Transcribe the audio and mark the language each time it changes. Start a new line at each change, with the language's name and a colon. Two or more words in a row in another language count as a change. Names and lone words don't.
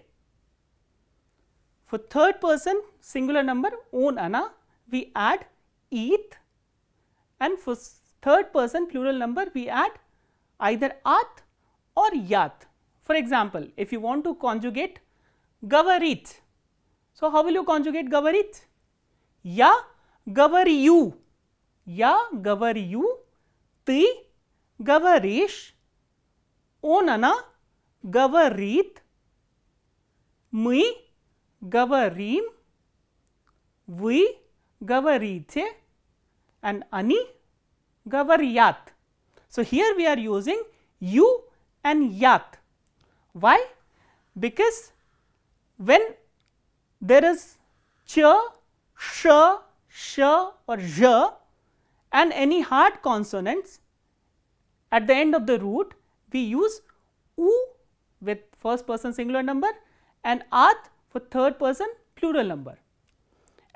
English: For third person singular number,
Russian: он она,
English: we add eat, and for third person plural number, we add either at or yat. For example, if you want to conjugate gavarit, so how will you conjugate gavarit?
Russian: Я говорю, я говорю, ты говоришь, он она говорит, мы говорим, вы говорите, and они говорят.
English: So, here we are using you and yat. Why? Because when there is ch, sh, sh or zh and any hard consonants at the end of the root, we use u with first person singular number and at for third person plural number.